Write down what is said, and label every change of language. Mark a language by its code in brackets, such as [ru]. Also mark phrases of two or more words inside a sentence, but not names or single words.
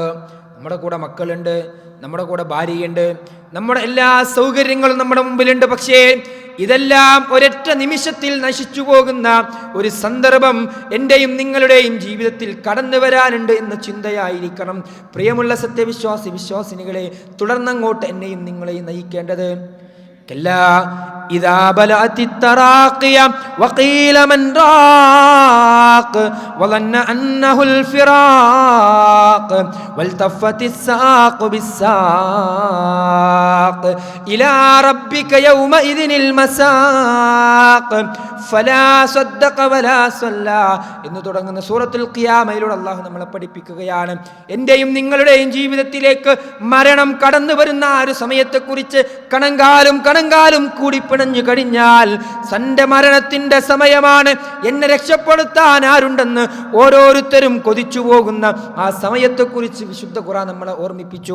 [ml] നമ്മുടെ കൂടെ മക്കളുണ്ട്, നമ്മുടെ കൂടെ ഭാര്യയുണ്ട്, നമ്മുടെ എല്ലാ സൗകര്യങ്ങളും നമ്മുടെ മുമ്പിലുണ്ട്. പക്ഷേ ഇതെല്ലാം ഒരൊറ്റ നിമിഷത്തിൽ നശിച്ചു പോകുന്ന ഒരു സന്ദർഭം എൻ്റെയും നിങ്ങളുടെയും ജീവിതത്തിൽ കടന്നു വരാനുണ്ട് എന്ന ചിന്തയായിരിക്കണം പ്രിയമുള്ള വിശ്വാസിനികളെ തുടർന്നങ്ങോട്ട് എന്നെയും നിങ്ങളെയും നയിക്കേണ്ടത്. [ar] كلا إذا بلغت التراقي وقيل من راق وظن أنه الفراق والتفت الساق بالساق إلى ربك يومئذ المساق فلا صدق ولا صلى [ml] എന്ന് തുടങ്ങുന്ന സൂറത്തുൽ ഖിയാമയിലൂടെ അല്ലാഹു നമ്മളെ പഠിപ്പിക്കുകയാണ്. എൻ്റെയും നിങ്ങളുടെയും ജീവിതത്തിലേക്ക് മരണം കടന്നു വരുന്ന ആ ഒരു സമയത്തെക്കുറിച്ച് കണങ്കാലും കൂടി പിണഞ്ഞു കഴിഞ്ഞാൽ തന്റെ മരണത്തിന്റെ സമയമാണ്, എന്നെ രക്ഷപ്പെടുത്താൻ ആരുണ്ടെന്ന് ഓരോരുത്തരും കൊതിച്ചു പോകുന്ന ആ സമയത്തെക്കുറിച്ച് വിശുദ്ധ ഖുർആൻ നമ്മളെ ഓർമ്മിപ്പിച്ചു.